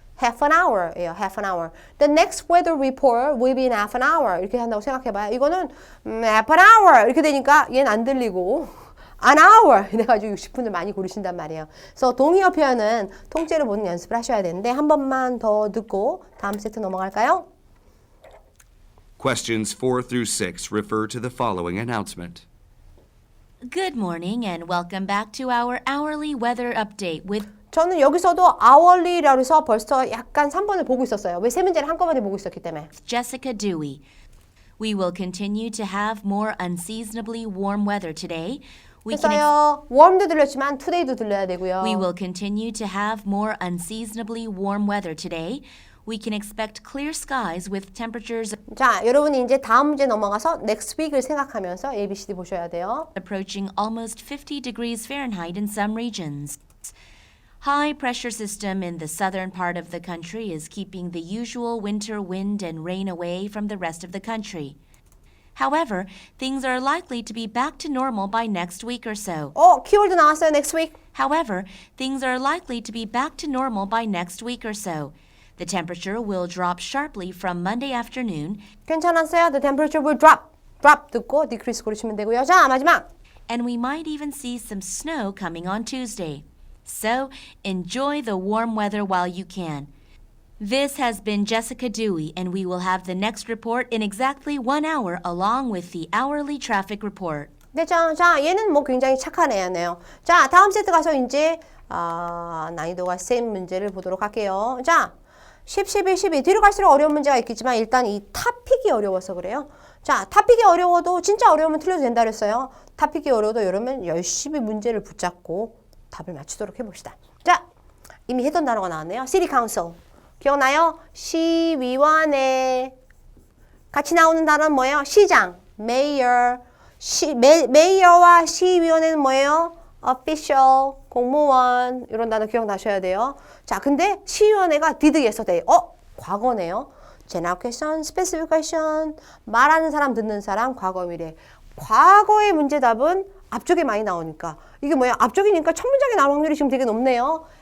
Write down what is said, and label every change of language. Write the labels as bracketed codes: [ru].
[en] half an hour예요. half an hour. The next weather report will be in half an hour. [ko] 이렇게 한다고 생각해봐요. 이거는 half an hour 이렇게 되니까 얘는 안 들리고 an hour 이래가지고 60분을 많이 고르신단 말이에요. 그래서 동의어 표현은 통째로 보는 연습을 하셔야 되는데 한 번만 더 듣고 다음 세트 넘어갈까요? [en] Questions 4 through 6 refer to the following announcement. Good morning and welcome back to our hourly weather update with [ko] 저는 여기서도 hourly라고 해서 벌써 약간 3번을 보고 있었어요. 왜 세 문제를 한꺼번에 보고 있었기 때문에. [en] Jessica Dewey. We will continue to have more unseasonably warm weather today. [ko] 그래서요. warm도 들렸지만 today도 들려야 되고요. [en] We will continue to have more unseasonably warm weather today. We can expect clear skies with temperatures [ko] 자, 여러분이 이제 다음 문제 넘어가서 next week을 생각하면서 A, B, C, D 보셔야 돼요. [en] approaching almost 50 degrees Fahrenheit in some regions. High pressure system in the southern part of the country is keeping the usual winter wind and rain away from the rest of the country. However, things are likely to be back to normal by next week or so. [ko] 키워드 나왔어요. next week. [en] However, things are likely to be back to normal by next week or so. The temperature will drop sharply from Monday afternoon, [ko] 괜찮았어요. [en] The temperature will drop. [ko] drop 듣고 decrease 고르시면 되고요. 자, 마지막. [en] and we might even see some snow coming on Tuesday. So, enjoy the warm weather while you can. This has been Jessica Dewey, and we will have the next report in exactly 1 hour along with the hourly traffic report. [ko] 네, 자, 얘는 뭐 굉장히 착한 애네요. 자, 다음 세트 가서 이제 난이도가 센 문제를 보도록 할게요. 자, 10, 11, 12 뒤로 갈수록 어려운 문제가 있겠지만 일단 이 타픽이 어려워서 그래요. 자, 타픽이 어려워도 진짜 어려우면 틀려도 된다 그랬어요. 타픽이 어려워도 이러면 열심히 문제를 붙잡고 답을 맞추도록 해봅시다. 자, 이미 했던 단어가 나왔네요. City Council. 기억나요? 시위원회. 같이 나오는 단어는 뭐예요? 시장, mayor. 메이어와 시위원회는 뭐예요? official, 공무원. 이런 단어 기억나셔야 돼요. 자, 근데 시위원회가 did yesterday. 과거네요. [en] general question, specific question. [ko] 말하는 사람, 듣는 사람, 과거, 미래. 과거의 문제답은 앞쪽에 많이 나오니까. 이게 뭐야? 앞쪽이니까 첫 문장에 나올 확률이 지금 되게 높네요.